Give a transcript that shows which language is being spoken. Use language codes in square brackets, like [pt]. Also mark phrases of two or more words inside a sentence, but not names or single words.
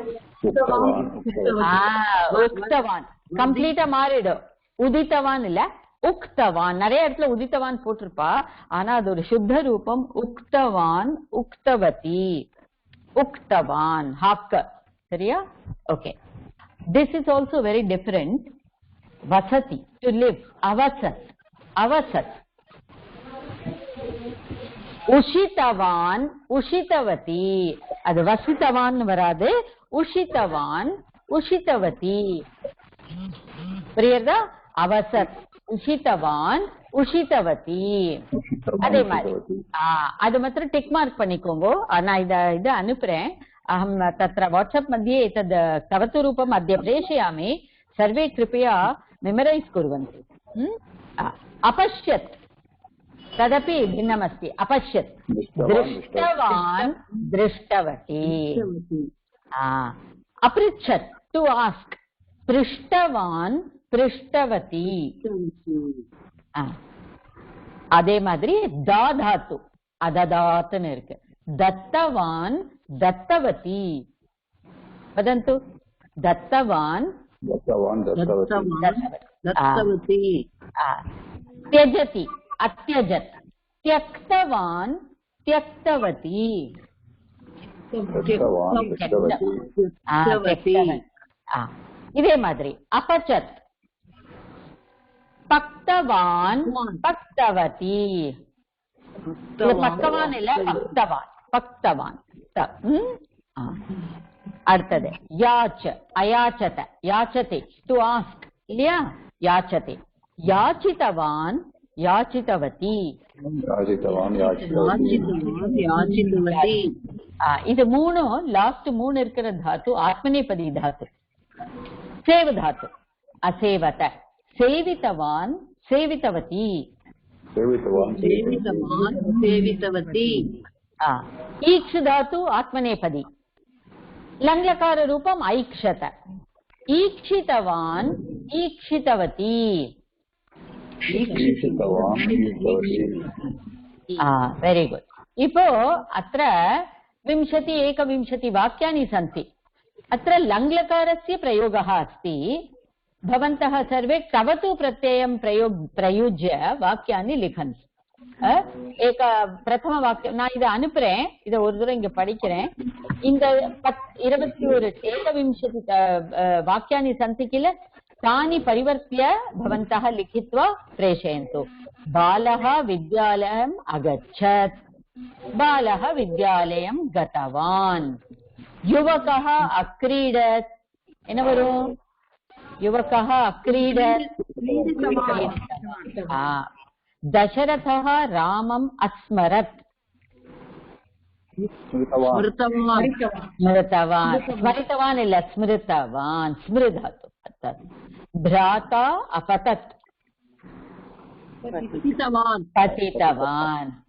[ta] உக்தவான் கம்ப்ளீட்டா மாறிடும். உதித்தவான் இல்ல, உக்தவான். நிறைய இடத்துல உதித்தவான் போட்டிருப்பா, ஆனா அது ஒரு சுத்த ரூபம். [sa] उक्तवान्, उक्तवती, उक्तवान्, [ta] ஹாக்க. சரியா? ஓகே. [en] This is also very different. வசதி, to live. [sa] अवसत्, अवसत्. उषितवान्, उषितवती. [ta] அது வசித்தவான் வராது, [sa] उषितवान्, उषितवती. புரியுதா? अवसत्, उषितवान्, उषितवती. [ta] அதே மாதிரி அது மாத்திரம் [en] tick mark [ta] பண்ணிக்கோங்க. நான் இத அனுப்புறேன். [sa] अहं तत्र वाट्सप् मध्ये एतद् तवतु रूपम् अद्य प्रेषयामि. सर्वे कृपया मेमरैस् कुर्वन्तु. अपश्यत् तदपि भिन्नमस्ति. अपश्यत्, दृष्टवान्, दृष्टवती. अपृच्छत्, [en] to ask. [sa] पृष्टवान्, पृष्टवती. [ta] அதே மாதிரி தா தாத்து அததாத்துன்னு இருக்கு. [sa] दत्तवान्, दत्तवती. वदन्तु. दत्तवान्, दत्तवान्, दत्तवती. त्यजति, अत्यजत्. त्यक्तवान्, त्यक्तवती. [ta] இதே மாதிரி [sa] अपचत्, पक्तवान्, पक्तवती. पक्तवान् இல்ல, पक्तवान्, पक्तवान्. அடுத்தது याच, अयाचत, याचते, [en] to ask [sa] இல்லையா? याचते. याचितवान्, याचितवती. [ta] இது மூணும் லாஸ்ட் மூணு இருக்கிற தாத்து ஆத்மநேபதி தாத்து. [sa] सेव धातु. असेवत, सेवितवान्, सेवितवती. सेवितवती. ईक्ष धातु आत्मनेपदी. लङ्लकार रूपम् ऐक्षत. ईक्षितवान्, ईक्षितवती. [en] very good. [sa] इपो अत्र 21 वाक्यानि सन्ति. अत्र लङ्लकारस्य प्रयोगः अस्ति. भवन्तः सर्वे कवतु प्रत्ययं प्रयुज्य वाक्यानि लिखन्तु. एक प्रथम वाक्यं [ta] நான் இத அனுப்புறேன். இத ஒரு தடவை இங்க படிக்கிறேன். [sa] இந்த 21 वाक्यानि सन्ति किल, तानि परिवर्त्य भवन्तः लिखित्वा प्रेषयन्तु. बालः विद्यालयम् अगच्छत्, बालः विद्यालयं गतवान्. युवकः अक्रीडत्. [ta] என்ன வரும்? [sa] युवकः अक्रीडत्. दशरथः रामम् अस्मरत्. स्मृतवान्, स्मृतवान् इल्ल, स्मृतवान्. स्मृधातु. भ्राता अपतत्, पतितवान्.